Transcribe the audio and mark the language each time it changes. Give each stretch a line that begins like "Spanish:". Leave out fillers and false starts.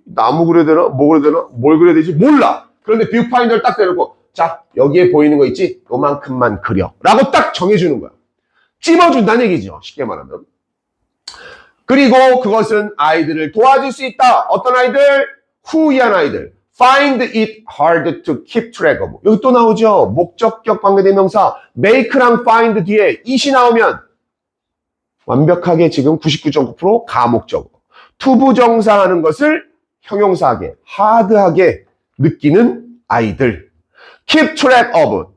Korean: 나무 그려야 되나? 뭐 그려야 되나? 뭘 그려야 되지? 몰라. 그런데 뷰파인더를 딱 대놓고 여기에 보이는 거 있지? 요만큼만 그려 라고 딱 정해주는 거야. 찝어준다는 얘기죠. 쉽게 말하면. 그리고 그것은 아이들을 도와줄 수 있다. 어떤 아이들? 후이한 아이들.
English: Find it hard to keep track of.
Korean: 여기 또 나오죠. 목적격 관계대명사 make랑 find 뒤에 it이 나오면 완벽하게 지금 99.9% 가목적어. 투부정사하는 것을 형용사하게, 하드하게 느끼는 아이들.
English: Keep track of.